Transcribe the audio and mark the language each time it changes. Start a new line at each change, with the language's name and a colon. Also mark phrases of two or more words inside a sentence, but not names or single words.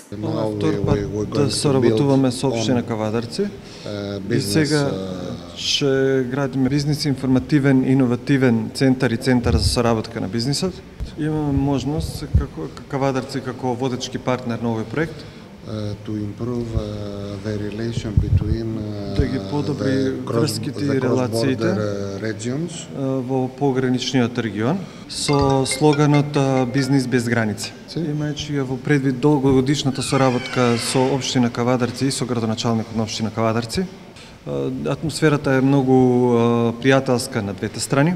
Macedonian: Втор пат да соработуваме со општина Кавадарци и сега ќе градиме бизнис информативен, иновативен центар и центар за соработка на бизнисот. Имаме можност како Кавадарци како водечки партнер на овој проект
English: to improve the relation between
Macedonian: да ги подобри врските и релациите во пограничниот регион со слоганот Бизнис без граници. Имајќи во предвид долгогодишната соработка со општина Кавадарци и со градоначалникот на општина Кавадарци, атмосферата е многу пријателска на двете страни.